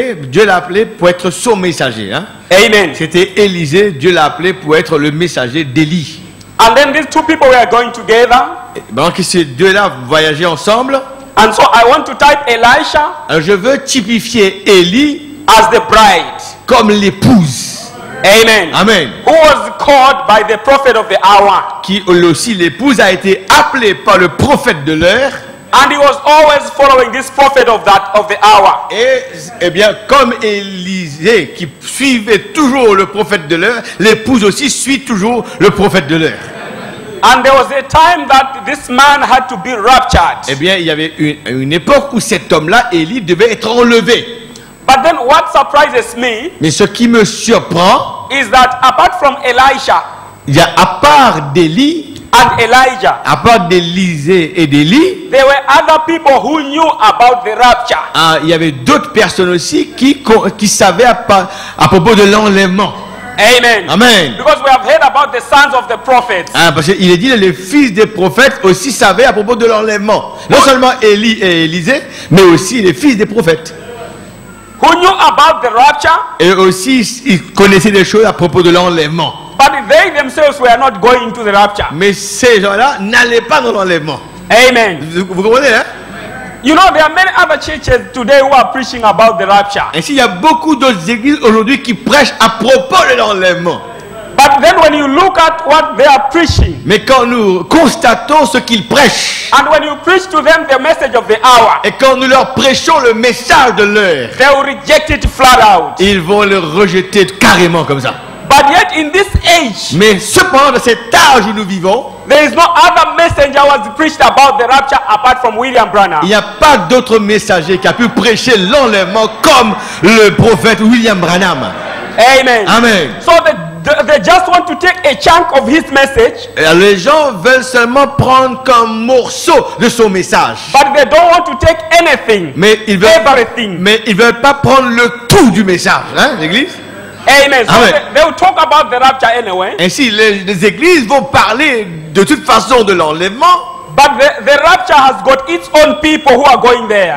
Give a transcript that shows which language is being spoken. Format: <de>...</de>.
<fr>Dieu l'a appelé pour être son messager. Hein? Amen. C'était Élisée, Dieu l'a appelé pour être le messager d'Élie.</fr> <en>And then these two people were going together.</en> <fr>Donc ces deux-là voyageaient ensemble.</fr> <en>And so I want to type Elisha</en> <fr>Alors, je veux typifier Élie</fr> <en>as the bride.</en> <fr>comme l'épouse. Amen. Amen.</fr> <en>Who was called by the prophet of the hour.</en> <fr>Qui aussi, l'épouse a été appelée par le prophète de l'heure.</fr> <en>And he was always following this prophet of the hour.</en> <fr>Et eh bien, comme Élisée qui suivait toujours le prophète de l'heure, l'épouse aussi suit toujours le prophète de l'heure.</fr> <en>And there was a time that this man had to be raptured.</en> <fr>Eh bien, il y avait une époque où cet homme-là, Élie, devait être enlevé.</fr> <en>But then what surprises me</en> <fr>Mais ce qui me surprend,</fr> <en>is that apart from Elisha</en> <fr>il y a à part d'Élie,</fr> <en>and Elijah,</en> <fr>à part d'Élisée et d'Élie,</fr> <en>there were other people who knew about the rapture.</en> <fr>il y avait d'autres personnes aussi qui savaient à propos de l'enlèvement. Amen. Amen.</fr> <en>Because we have heard about the sons of the prophets.</en> <fr>Hein, parce qu'il est dit les fils des prophètes aussi savaient à propos de l'enlèvement. Non seulement Élie et Élisée, mais aussi les fils des prophètes.</fr> <en>Who knew about the rapture,</en> <fr>Et aussi, ils connaissaient des choses à propos de l'enlèvement.</fr> <en>but they themselves were not going into the rapture.</en> <fr>Mais ces gens-là n'allaient pas dans l'enlèvement. Amen. Vous comprenez, hein?</fr> <en>You know, there are many other churches today who are preaching about the rapture.</en> <fr>Ainsi, il y a beaucoup d'autres églises aujourd'hui qui prêchent à propos de l'enlèvement.</fr> <en>But then when you look at what they are preaching,</en> <fr>Mais quand nous constatons ce qu'ils prêchent,</fr> <en>and when you preach to them the message of the hour,</en> <fr>et quand nous leur prêchons le message de l'heure,</fr> <en>they will reject it flat out.</en> <fr>ils vont le rejeter carrément comme ça.</fr> <en>But yet in this age,</en> <fr>Mais cependant, dans cet âge où nous vivons,</fr> <en>there is no other messenger who has preached about the rapture apart from William Branham.</en> <fr>il n'y a pas d'autre messager qui a pu prêcher l'enlèvement comme le prophète William Branham. Amen. Amen.</fr> <en>So they just want to take a chunk of his message,</en> <fr>Et les gens veulent seulement prendre comme morceau de son message.</fr> <en>but they don't want to take anything,</en> <fr>Mais ils</fr> <en>everything.</en> <fr>veulent pas prendre le tout du message, hein, l'église. Amen. So Amen.</fr> <en>they will talk about the rapture anyway,</en> <fr>Ainsi, les églises vont parler de toute façon de l'enlèvement,</fr> <en>but the rapture has got its own people who are going there.</en>